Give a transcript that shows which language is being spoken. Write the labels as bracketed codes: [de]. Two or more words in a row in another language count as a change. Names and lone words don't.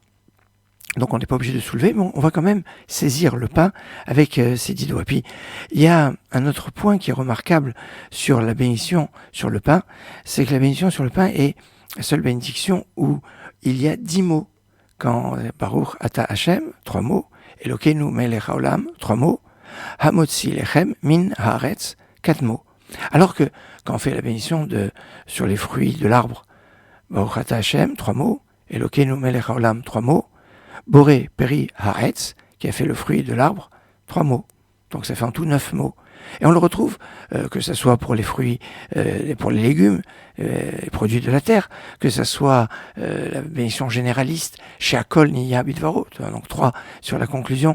[fr] Donc on n'est pas obligé de soulever, mais on va quand même saisir le pain avec ses 10 doigts. Puis il y a un autre point qui est remarquable sur la bénédiction sur le pain, c'est que la bénédiction sur le pain est la seule bénédiction où il y a 10 mots. [he] Quand ברוך אתה השם, 3 mots, אלוקינו מלך העולם, 3 mots, המוציא לחם מן הארץ, 4 mots. [fr] Alors que quand on fait la bénédiction sur les fruits de l'arbre, [he] ברוך אתה השם, [fr] 3 mots, [he] אלוקינו מלך העולם, [fr] 3 mots, [he] בורא פרי הארץ, [fr] qui a fait le fruit de l'arbre, 3 mots. Donc ça fait en tout 9 mots. Et on le retrouve, que ce soit pour les fruits, pour les légumes, les produits de la terre, que ce soit la bénédiction généraliste, chez [he] שהכל נהיה בדברו, [fr] donc 3 sur la conclusion.